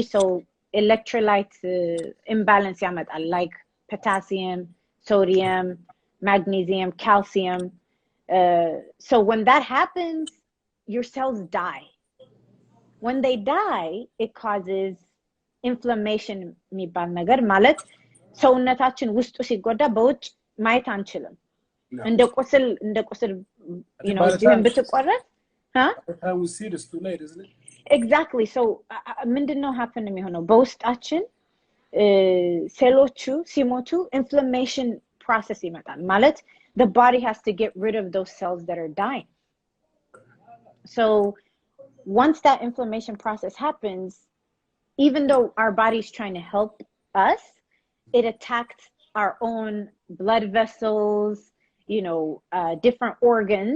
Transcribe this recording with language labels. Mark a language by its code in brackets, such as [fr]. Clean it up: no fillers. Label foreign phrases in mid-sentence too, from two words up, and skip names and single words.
[en] So electrolytes imbalance, like potassium, sodium, magnesium, calcium. So when that happens, your cells die. When they die, it causes inflammation. [am] ሰውነታችን ውስጡ ሲጎዳ በውጭ ማየት አንችልም። እንደ ቁስል [en] you know, [am] ጅህን ብትቆረጥ [en] we see this too late, isn't it? Exactly. So [am] ምንድነው happen የሚሆነው በውስጣችን ሴሎቹ ሲሞቱ [en] inflammation process [am] ይመጣል ማለት [en] the body has to get rid of those cells that are dying. So once that inflammation process happens, even though our body's trying to help us, it attacks our own blood vessels, you know, different organs.